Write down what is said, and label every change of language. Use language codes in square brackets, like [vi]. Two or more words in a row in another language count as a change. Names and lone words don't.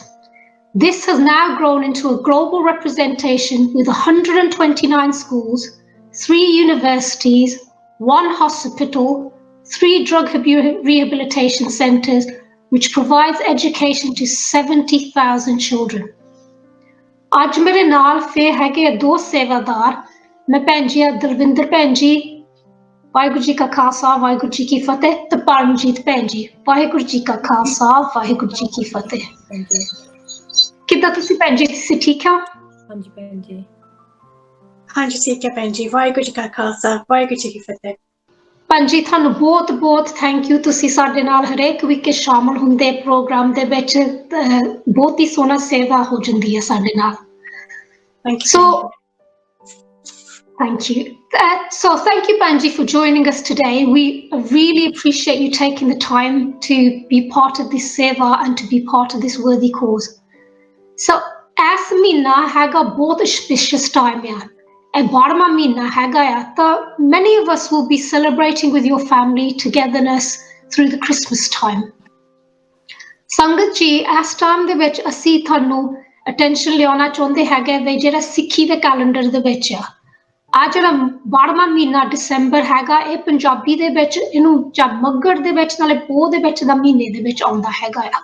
[en] This has now grown into a global representation with 129 schools, 3 universities, 1 hospital, 3 drug rehabilitation centres, which provides education to 70,000 children. [pa] ਅੱਜ ਮੇਰੇ ਨਾਲ ਫੇਰ ਹੈਗੇ 2 ਸੇਵਾਦਾਰ। ਮੈਂ ਭੈਣ ਜੀ ਦਲਵਿੰਦਰ ਭੈਣ ਜੀ, ਵਾਹਿਗੁਰੂ ਜੀ ਕਾ ਖਾਲਸਾ ਵਾਹਿਗੁਰੂ ਜੀ ਕੀ ਫਤਿਹ, ਤੇ ਪਰਮਜੀਤ ਭੈਣ ਜੀ, ਵਾਹਿਗੁਰੂ ਜੀ ਕਾ ਖਾਲਸਾ ਵਾਹਿਗੁਰੂ ਜੀ ਕੀ ਫਤਿਹ। ਕਿੱਦਾਂ ਤੁਸੀਂ ਭੈਣ ਜੀ, ਤੁਸੀਂ ਠੀਕ ਹੋ? ਹਾਂਜੀ ਭੈਣ ਜੀ, ਹਾਂਜੀ ਠੀਕ ਹੈ ਭੈਣ ਜੀ। ਵਾਹਿਗੁਰੂ ਜੀ ਕਾ ਖਾਲਸਾ ਵਾਹਿਗੁਰੂ ਜੀ ਕੀ ਫਤਿਹ। ਭੈਣ ਜੀ ਤੁਹਾਨੂੰ ਬਹੁਤ ਬਹੁਤ [en] thank you, [pa] ਤੁਸੀਂ ਸਾਡੇ ਨਾਲ ਹਰੇਕ ਵੀਕ ਸ਼ਾਮਲ ਹੁੰਦੇ ਪ੍ਰੋਗਰਾਮ ਦੇ ਵਿੱਚ। ਬਹੁਤ ਹੀ ਸੋਹਣਾ ਸੇਵਾ ਹੋ ਜਾਂਦੀ ਹੈ ਸਾਡੇ ਨਾਲ। [en] Thank you. So thank you, Panji, for joining us today. We really appreciate you taking the time to be part of this seva and to be part of this worthy cause. So as [pa] ਮਹੀਨਾ ਹੈਗਾ ਬਹੁਤ auspicious time ਆ, ਇਹ 12ਵਾਂ ਮਹੀਨਾ ਹੈਗਾ ਆ, ਤਾਂ [en] many of us will be celebrating with your family togetherness through the Christmas time. [pa] ਸੰਗਤ ਜੀ, ਇਸ ਟਾਈਮ ਦੇ ਵਿੱਚ ਅਸੀਂ ਤੁਹਾਨੂੰ ਅਟੈਂਸ਼ਨ ਲਿਆਉਣਾ ਚਾਹੁੰਦੇ ਹੈਗੇ ਵੀ ਜਿਹੜਾ ਸਿੱਖੀ ਦੇ ਕੈਲੰਡਰ ਦੇ ਵਿੱਚ ਆ ਜਿਹੜਾ 12ਵਾਂ ਮਹੀਨਾ ਦਸੰਬਰ ਹੈਗਾ, ਇਹ ਪੰਜਾਬੀ ਦੇ ਵਿੱਚ ਇਹਨੂੰ ਜਾਂ ਮੱਘਰ ਦੇ ਵਿੱਚ ਨਾਲੇ ਪੋਹ ਦੇ ਵਿੱਚ ਦਾ ਮਹੀਨੇ ਦੇ ਵਿੱਚ ਆਉਂਦਾ ਹੈਗਾ ਆ।